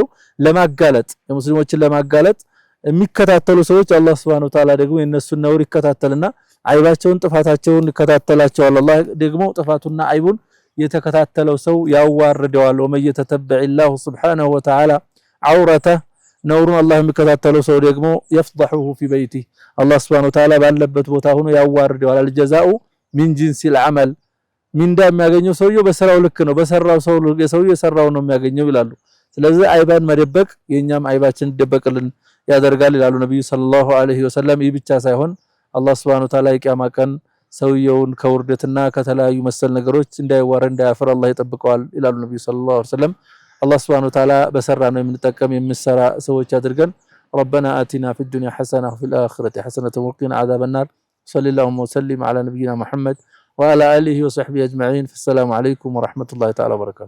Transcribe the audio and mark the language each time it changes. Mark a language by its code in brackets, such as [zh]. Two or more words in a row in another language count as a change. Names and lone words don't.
[am] ለማጋለጥ የሙስሊሞችን ለማጋለጥ የሚከታተሉ ሰዎች አላህ [ar] سبحانه وتعالى [am] ደግሞ የነሱን ነውር ይከታተልና አይባቸውን ጥፋታቸውን ይከታተላቸዋል። አላህ ደግሞ ጥፋቱና አይቡን የተከታተለው ሰው ያዋርደዋል። ወመየተተበዒላሁ [ar] سبحانه وتعالى [am] አውረተ ነውሩን አላህ የሚከታተለው ሰው ደግሞ [ar] يفضحه في بيته [am] አላህ [ar] سبحانه وتعالى [am] ባለበት ቦታ ሆኖ ያዋርደዋል። [ar] الجزاء من جنس العمل [am] ሚንዳ የሚያገኘው ሰውየው በሰራው ልክ ነው፣ በሰራው ሰውየው የሰራው ነው የሚያገኘው ይላሉ። ስለዚህ አይባን መደበቅ የኛም አይባችን ደበቅልን ያደርጋል ይላሉ ነብዩ [ar] صلى الله عليه وسلم። [am] ይህ ብቻ ሳይሆን አላህ [ar] سبحانه وتعالى [am] የቂያማ ቀን ሰውየውን ከውርደትና ከተለያዩ መሰል ነገሮች እንዳይዋረድ እንዳያፈር አላህ ይጠብቀዋል ይላሉ ነብዩ [ar] صلى الله عليه وسلم። [am] አላህ [ar] سبحانه وتعالى [am] በሰራ ነው የምንጠቀም የምንሰራ ሰዎች አድርገን። [ar] ربنا آتنا في الدنيا حسنة وفي الآخرة حسنة وقنا عذاب النار. صلى الله وسلم على نبينا محمد وعلى آله وصحبه أجمعين. فالسلام عليكم ورحمة الله تعالى وبركاته.